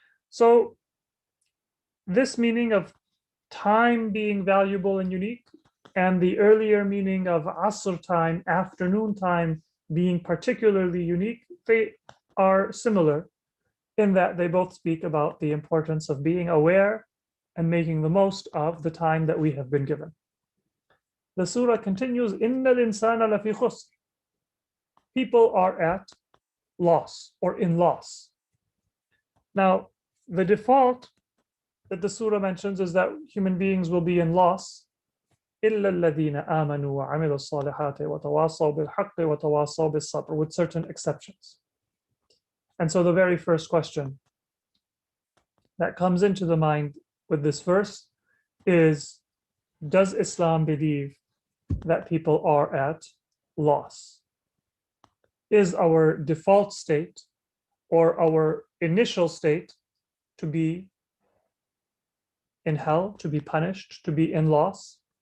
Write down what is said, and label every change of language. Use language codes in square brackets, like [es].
[en] So this meaning of time being valuable and unique, and the earlier meaning of Asr time, afternoon time, being particularly unique, they are similar in that they both speak about the importance of being aware and making the most of the time that we have been given. The surah continues, [ar] إِنَّ الْإِنسَانَ لَفِي خُسْرٍ. [en] People are at loss or in loss. Now, the default that the surah mentions is that human beings will be in loss. [ar] إِلَّا الَّذِينَ آمَنُوا وَعَمِلُوا الصَّالِحَاتِ وَتَوَاصَوْا بِالْحَقِّ وَتَوَاصَوْا بِالصَّبْرِ, [en] with certain exceptions. And so the very first question that comes into the mind with this verse is, does Islam believe that people are at loss? Is our default state or our initial state to be in hell, to be punished, to be in loss?